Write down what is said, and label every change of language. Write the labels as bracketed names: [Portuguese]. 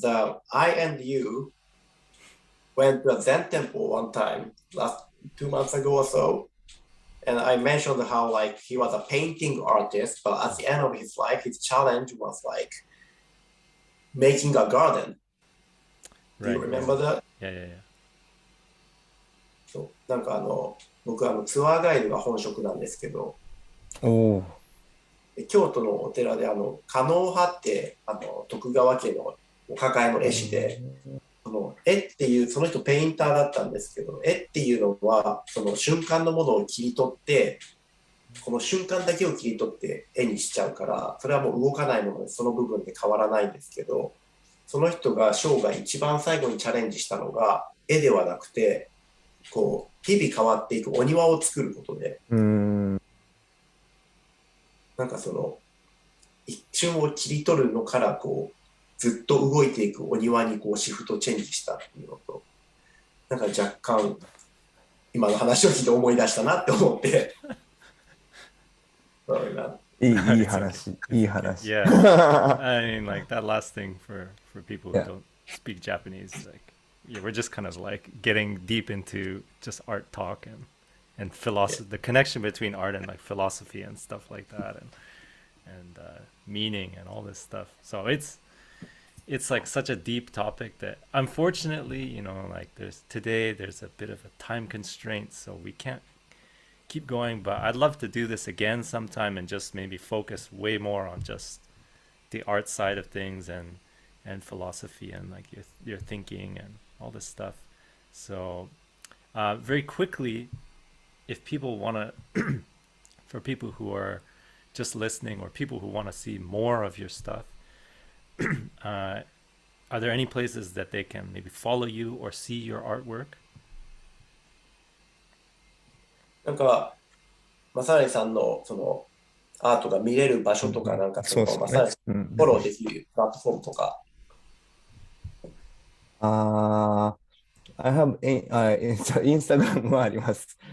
[English] That I and you went to a Zen temple one time, last 2 months ago or so. And I mentioned how like he was a painting artist, but at the end of his life, his challenge was like making a garden. Do you Right. remember that? Yeah. Yeah. [Japanese] そう。なんか僕ツアーガイドが本職なんですけど、おー、京都のお寺で狩野派って徳川家のお抱えの絵師で、絵っていうその人ペインターだったんですけど、絵っていうのはその瞬間のものを切り取って、この瞬間だけを切り取って絵にしちゃうから、それはもう動かないものでその部分で変わらないんですけど、その人が生涯一番最後にチャレンジしたのが絵ではなくて、こう日々変わっていくお庭を作ることで、なんかその一瞬を切り取るのからこうずっと動いていくお庭にこうシフトチェンジしたっていうのと、なんか若干今の話を聞いて思い出したなって思って。いい話、いい話。 [English] Yeah. I mean, like that last thing for people who Yeah. don't speak Japanese, like, yeah, we're just kind of like getting deep into just art talk and philosophy, the connection between art and like philosophy and stuff like that, and meaning and all this stuff. So it's like such a deep topic that unfortunately, like there's a bit of a time constraint, so we can't keep going. But I'd love to do this again sometime and just maybe focus way more on just the art side of things and philosophy and like your thinking and all this stuff. So very quickly, if people want to for people who are just listening or people who want to see more of your stuff, are there any places that they can maybe follow you or see your artwork? [Japanese] なんかマサナリさんのそのアートが見れる場所とか、なんかそのマサナリさんフォローできるプラットフォームとか。 [English] I have Instagram [Japanese] もあります。